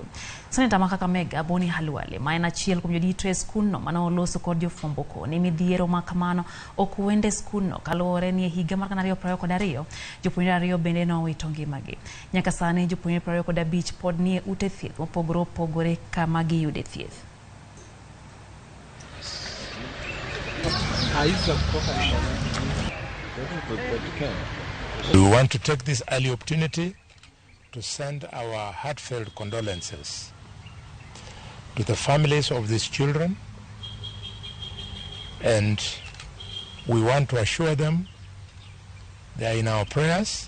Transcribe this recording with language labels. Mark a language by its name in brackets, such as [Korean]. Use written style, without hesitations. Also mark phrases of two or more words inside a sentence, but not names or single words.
[Luo (Kenya and Tanzania)] Seneta ma Kakamega Boni Halwale ma en achiel kuom jodito e skulno mane oloso kod jofwambo ko ni midhiero ma kamano ok wende skulno kaluwore ni e higa mar 2022 jopuonjre 2 bende nowito ngimagi. Nyaka sani jopuonjre 25 pod nie ute thieth mopogore opogore kama giyude thieth. [English] We want to take this early opportunity to send our heartfelt condolences to the families of these children, and we want to assure them they are in our prayers.